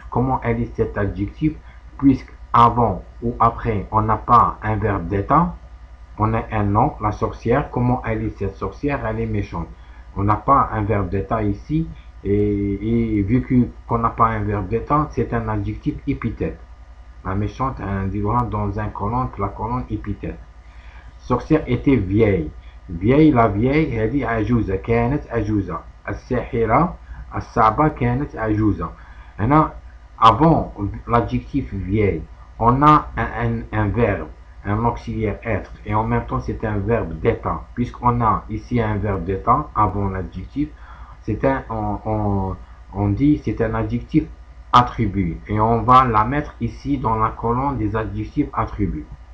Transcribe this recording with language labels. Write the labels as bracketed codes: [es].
[fr] Comment elle est cet adjectif? Puisque avant ou après on n'a pas un verbe d'état, on a un nom, la sorcière. Comment elle est cette sorcière? Elle est méchante. On n'a pas un verbe d'état ici et vu qu'on n'a pas un verbe d'état, c'est un adjectif épithète. La méchante dans un colonne, la colonne épithète. Sorcière était vieille. [ar] La vieille هذه عجوزة كانت عجوزة. الساحرة الصعبة كانت عجوزة. هنا [fr] avant l'adjectif vieille on a un verbe, un auxiliaire être, et en même temps c'est un verbe d'état. Puisqu'on a ici un verbe d'état avant l'adjectif, on dit c'est un adjectif attribut et on va la mettre ici dans la colonne des adjectifs attributs.